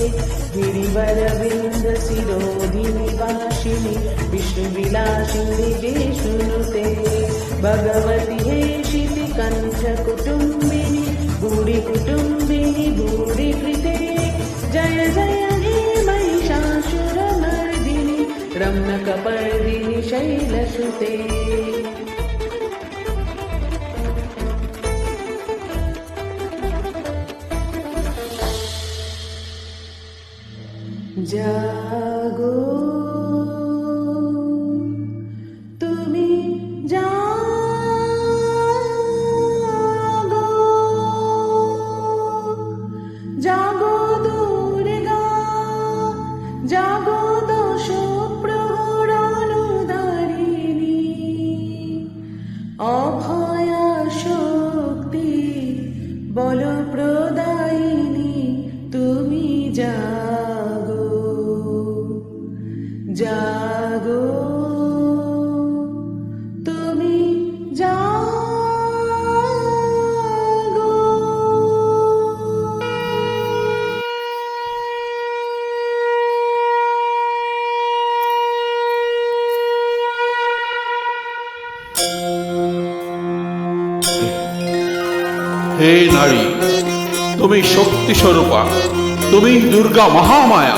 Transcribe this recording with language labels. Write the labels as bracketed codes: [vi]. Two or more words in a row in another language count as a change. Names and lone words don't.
[sa] गिरिवरविन्दशिरोधिनि वासिनि विष्णुविलासिनि विष्णुनुते भगवति हेशिति कण्ठकुटुम्बिनि भूरिकुटुम्बिनि भूरिकृते जय जय हे महिषासुरमर्दिनि रम्यकपर्दिनि शैलसुते [bn] জাগো তুমি জাগো জাগো দুর্গা জাগো দশ প্রহরানুদারিণী অভয়া শক্তি বল প্রদায়িনী তুমি জাগো তুমি জাগো হে নারী, তুমি শক্তি স্বরূপা, তুমি দুর্গা মহামায়া।